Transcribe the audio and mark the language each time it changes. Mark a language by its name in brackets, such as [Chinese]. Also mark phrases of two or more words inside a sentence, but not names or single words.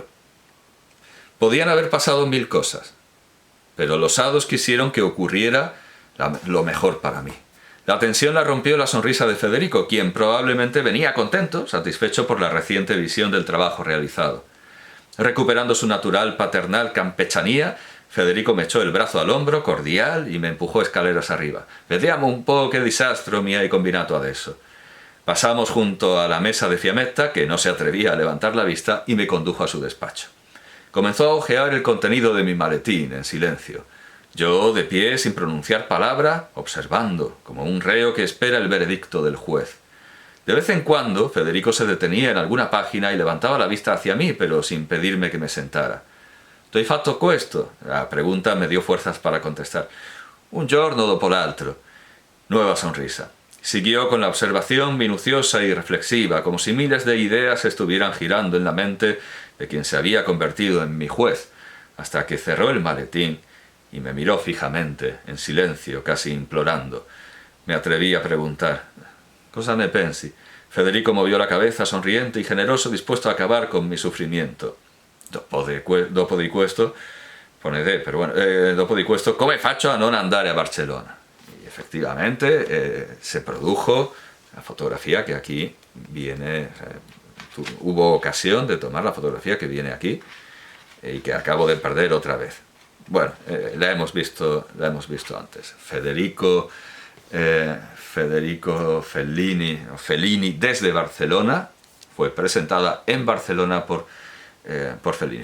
[Spanish] Podían haber pasado 1000 cosas, pero los hados quisieron que ocurriera lo mejor para mí. La tensión la rompió la sonrisa de Federico, quien probablemente venía contento, satisfecho por la reciente visión del trabajo realizado. Recuperando su natural paternal campechanía, Federico me echó el brazo al hombro, cordial, y me empujò escaleras arriba. [Italian] «Vediamo un po' che disastro mi hai combinato adesso». [Spanish] Pasamos junto a la mesa de Fiammetta, que no se atrevía a levantar la vista, y me condujo a su despacho. Comenzó a hojear el contenido de mi maletín en silencio. Yo, de pie, sin pronunciar palabra, observando, como un reo que espera el veredicto del juez. De vez en cuando, Federico se detenía en alguna página y levantaba la vista hacia mí, pero sin pedirme que me sentara. [Italian] «Tu hai fatto questo?» [Spanish] La pregunta me dio fuerzas para contestar. [Italian] «Un giorno dopo l'altro». [Spanish] Nueva sonrisa. Siguió con la observación minuciosa y reflexiva, como si miles de ideas estuvieran girando en la mente de quien se había convertido en mi juez, hasta que cerró el maletín y me miró fijamente, en silencio, casi implorando. Me atreví a preguntar: [Italian] «Cosa ne pensi?» [Spanish] Federico movió la cabeza, sonriente y generoso, dispuesto a acabar con mi sufrimiento. [Italian] Dopo di questo, dopo di questo, come faccio a non andare a Barcellona? [Spanish] Y efectivamente se produjo la fotografía que aquí viene. Hubo ocasión de tomar la fotografía que viene aquí y que acabo de perder otra vez. Bueno, la hemos visto antes. Federico Fellini desde Barcelona, fue presentada en Barcelona por Fellini.